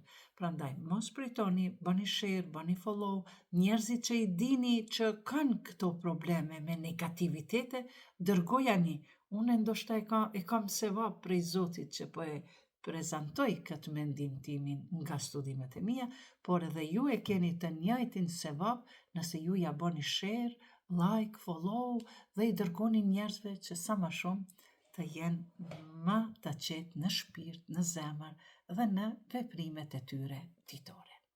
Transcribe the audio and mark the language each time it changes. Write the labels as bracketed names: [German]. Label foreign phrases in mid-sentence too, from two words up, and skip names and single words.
[Albanian] Prandaj, mos pritoni, bëni share, bëni follow, njerëzit që i dini që kanë këto probleme me negativitete, dërgojani. Unë ndoshta e kam sevap prej Zotit që po e prezantoj këtë mendim timin nga studimet e mia, por edhe ju e keni të njëjtin sevap nëse ju ja bëni [English] share, like, follow [Albanian] dhe i dërgoni njerëzve që sa më shumë të jenë më të qetë në shpirt, në zemër dhe në veprimet e tyre ditore.